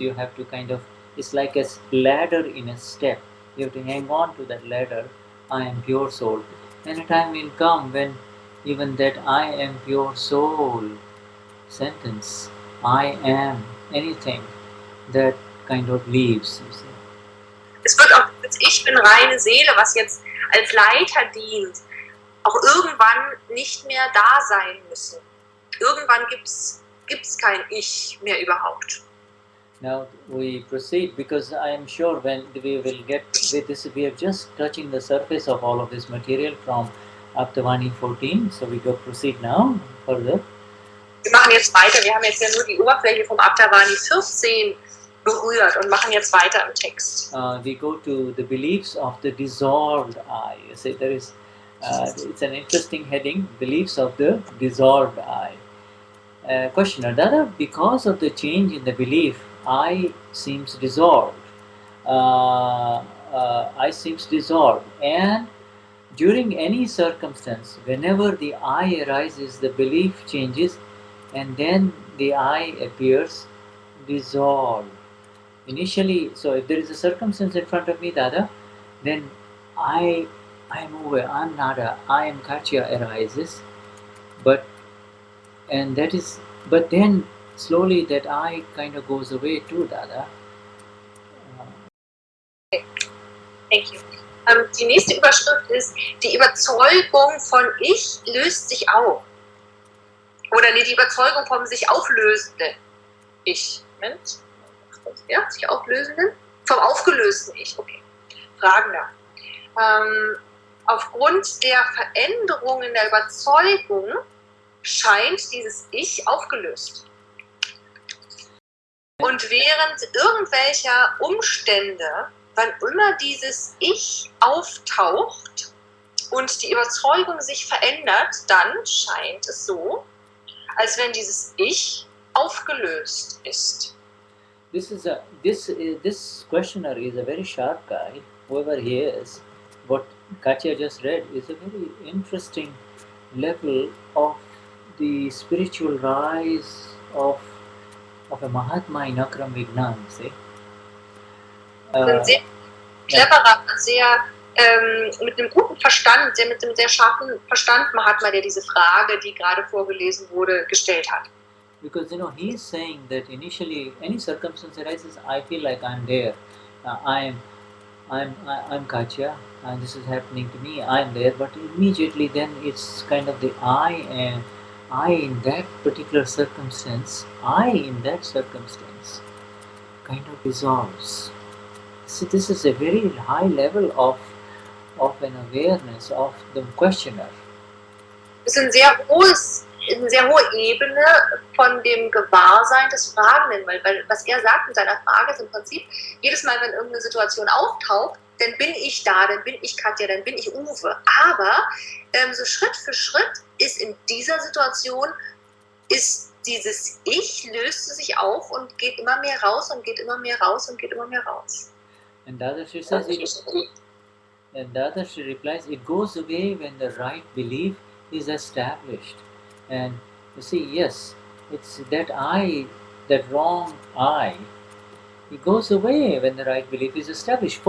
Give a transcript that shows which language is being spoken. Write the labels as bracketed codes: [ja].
[en] You have to kind of, it's like a ladder in a step. You have to hang on to that ladder. I am pure soul. And a time will come when even that I am pure soul sentence, I am anything, that kind of leaves, you see. [de] Es wird auch das Ich bin reine Seele, was jetzt als Leiter dient, auch irgendwann nicht mehr da sein müssen. Irgendwann gibt's kein Ich mehr überhaupt. [en] Now we proceed, because I am sure when we will get with this, we are just touching the surface of all of this material from Aptavani 14. So we go proceed now further. [de] Wir machen jetzt weiter. Wir haben jetzt ja nur die Oberfläche vom Aptavani 14 berührt und machen jetzt weiter im Text. [en] We go to the beliefs of the dissolved I. You see, there is it's an interesting heading, beliefs of the dissolved I. Questioner, Dada, because of the change in the belief, I seems dissolved. I seems dissolved, and during any circumstance, whenever the I arises, the belief changes, and then the I appears dissolved. Initially, so if there is a circumstance in front of me, Dada, then I move away. I'm Nada. I am Katya arises, but then slowly that I kind of goes away too, Dada. Thank you. [de] Die nächste Überschrift ist, die Überzeugung von Ich löst sich auf. Oder nee, die Überzeugung vom sich auflösenden Ich. Moment. Ja, sich auflösenden? Vom aufgelösten Ich, okay. Fragender. Aufgrund der Veränderung in der Überzeugung scheint dieses Ich aufgelöst. Und während irgendwelcher Umstände, wann immer dieses Ich auftaucht und die Überzeugung sich verändert, dann scheint es so, als wenn dieses Ich aufgelöst ist. [en] This questioner is a very sharp guy, whoever he is. What Katya just read is a very interesting level of the spiritual rise of a Mahatma in Akram Vignan, see? [de] Ein sehr cleverer, sehr mit einem guten Verstand, mit einem sehr scharfen Verstand Mahatma, der diese Frage, die gerade vorgelesen wurde, gestellt hat. [en] Because he is saying that initially any circumstance arises, I feel like I'm there. I'm Katya, and this is happening to me. I'm there, but immediately then it's kind of the I in that particular circumstance. I in that circumstance kind of dissolves. So this is a very high level of an awareness of the questioner. [de] Es ist eine sehr hohe Ebene von dem Gewahrsein des Fragenden, weil was er sagt in seiner Frage ist im Prinzip, jedes Mal, wenn irgendeine Situation auftaucht, dann bin ich da, dann bin ich Katja, dann bin ich Uwe. Aber so Schritt für Schritt ist in dieser Situation, ist dieses Ich löste sich auf und geht immer mehr raus und geht immer mehr raus und geht immer mehr raus. [en] And Dadashri says and Dadashri replies, it goes away when the right belief is established. And you see, yes, it's that I, that wrong I, it goes away when the right belief is established.